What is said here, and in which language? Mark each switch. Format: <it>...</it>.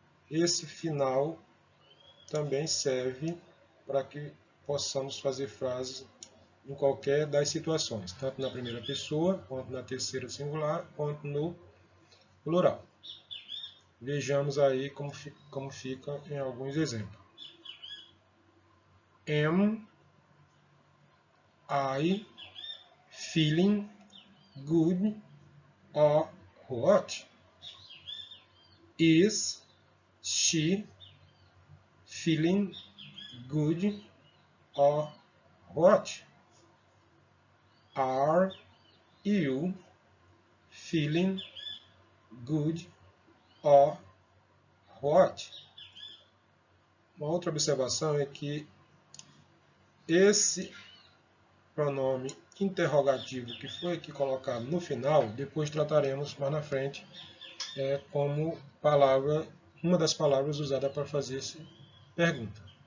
<pt>Esse final também serve para que possamos fazer frases em qualquer das situações, tanto na primeira pessoa, quanto na terceira singular, quanto no plural. Vejamos aí como fica em alguns exemplos.</pt> <en>Am I feeling good or what? Is she feeling good or what? Are you feeling good or what?</en> <pt>Uma outra observação é que esse pronome interrogativo que foi aqui colocado no final, depois trataremos mais na frente como palavra, uma das palavras usada para fazer essa pergunta.</pt>